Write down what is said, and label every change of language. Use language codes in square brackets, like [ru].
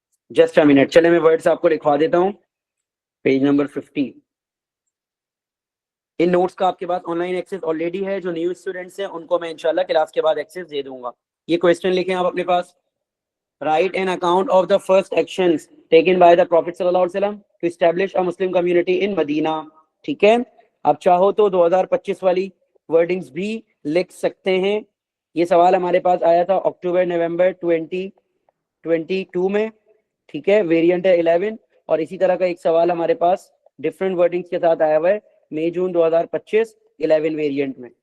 [en] just a minute, [ur] چلے میں words آپ کو لکھوا دیتا ہوں. Page number 50. ان نوٹس کا آپ کے پاس آن لائن ایکسس آلریڈی ہے. جو نیو اسٹوڈنٹس ہیں ان کو میں انشاءاللہ کلاس کے بعد ایکسس دے دوں گا. یہ کویسچن لکھیں آپ اپنے پاس. [en] Write an account of the first actions taken by the Prophet صلی اللہ علیہ وسلم to establish a Muslim community in Medina. [ur] ٹھیک ہے, آپ چاہو تو 2025 والی ورڈنگز بھی لکھ سکتے ہیں. یہ سوال ہمارے پاس آیا تھا اکتوبر نومبر 2022 میں. ٹھیک ہے, ویریئنٹ ہے 11. اور اسی طرح کا ایک سوال ہمارے پاس ڈفرینٹ ورڈنگز کے ساتھ آیا ہوا ہے مئی جون 2025 11 ویریئنٹ میں.